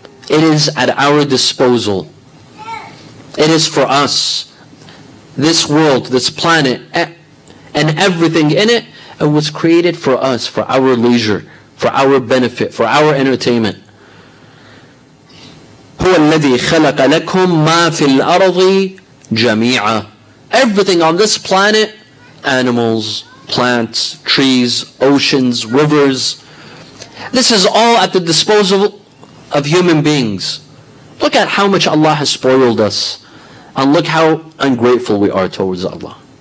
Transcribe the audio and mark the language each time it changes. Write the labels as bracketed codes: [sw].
[en] It is at our disposal. It is for us. This world, this planet, and everything in it, it was created for us, for our leisure, for our benefit, for our entertainment. [ar] هو الذي خلق لكم ما في الأرض جميعا. [en] Everything on this planet, animals, plants, trees, oceans, rivers, this is all at the disposal of human beings. Look at how much Allah has spoiled us, and look how ungrateful we are towards Allah.